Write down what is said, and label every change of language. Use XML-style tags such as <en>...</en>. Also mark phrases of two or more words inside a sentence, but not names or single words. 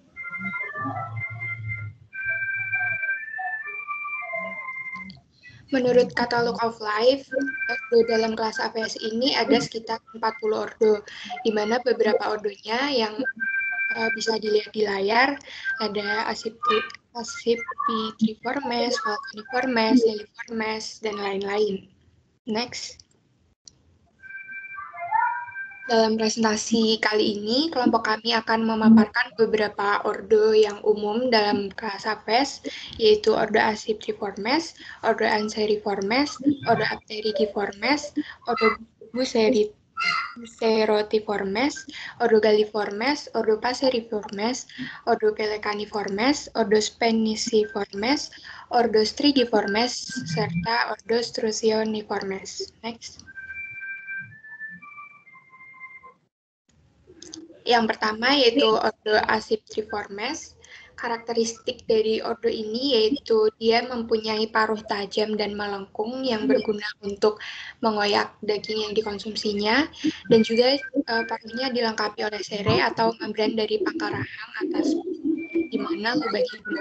<id>Menurut Catalog of Life, ordo dalam kelas aves ini ada sekitar 40 ordo, di mana beberapa ordonya yang bisa dilihat di layar, ada Accipitriformes, Falconiformes, Liliformes, dan lain-lain. Next. Dalam presentasi kali ini, kelompok kami akan memaparkan beberapa ordo yang umum dalam kelas aves, yaitu ordo Accipitriformes, ordo Anseriformes, ordo Apteridiformes, ordo Bucerotiformes, ordo Galliformes, ordo Passeriformes, ordo Pelecaniformes, ordo Speniciformes, ordo Strigiformes, serta ordo Strusioniformes. Next. Yang pertama yaitu ordo Accipitriformes. Karakteristik dari ordo ini yaitu dia mempunyai paruh tajam dan melengkung yang berguna untuk mengoyak daging yang dikonsumsinya, dan juga paruhnya dilengkapi oleh sere atau membran dari pangkal rahang atas di mana lubang hidung.</id>